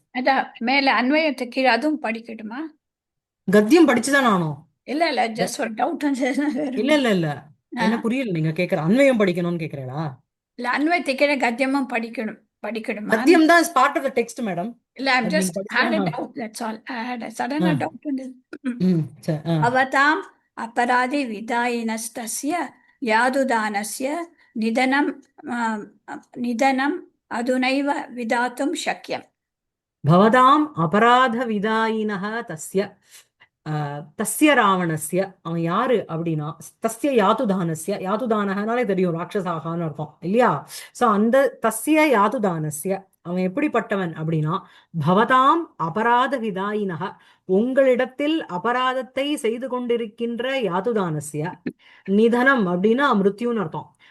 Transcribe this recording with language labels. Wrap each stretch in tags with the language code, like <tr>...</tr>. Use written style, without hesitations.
<ta>அதான் மேல அன்வயத்துக்கு கீழே அதுவும் படிக்கட்டுமா? கத்தியம் படிச்சுதான் ஆனோம். இல்ல ஜஸ்ட் ஒரு டவுட் வந்து இல்ல இல்ல இல்ல, என்ன புரியல நீங்க கேக்குற? அன்வயம் படிக்கணும்னு கேக்குறீங்களா? இல்ல அன்வயத்துக்கு கீழே கத்தியமும் படிக்கணுமா? கத்தியம் தான்</ta> <en>part of the text</en> <ta>madam. இல்ல ஐம் அது நீங்க</ta> <en>just had a</en> <ta>படிச்சுதான்.</ta> <en>Doubt, that's all. I had சடனா doubt வந்து.</en> <ta>சரி.</ta> <sa>भवताम् अपराधिविदायिनस्तस्य यादुदानस्य निधनं निधनम् अधुनैव विधातुं शक्यम्. பவதாம் அபராத விதாயினஹ தஸ்ய, தஸ்ய ராவணஸ்ய,</sa> <ta>அவன் யாரு அப்படின்னா தஸ்ய யாத்துதானஸ்ய, யாத்துதானகனாலே தெரியும் ராட்சசாகான்னு அர்த்தம் இல்லையா? சோ அந்த தஸ்ய யாத்துதானஸ்ய, அவன் எப்படிப்பட்டவன் அப்படின்னா</ta> <sa>பவதாம் அபராத விதாயினஹ,</sa> <ta>உங்களிடத்தில் அபராதத்தை செய்து கொண்டிருக்கின்ற யாத்துதானஸ்ய, நிதனம் அப்படின்னா மிருத்யுன்னு அர்த்தம்.</ta>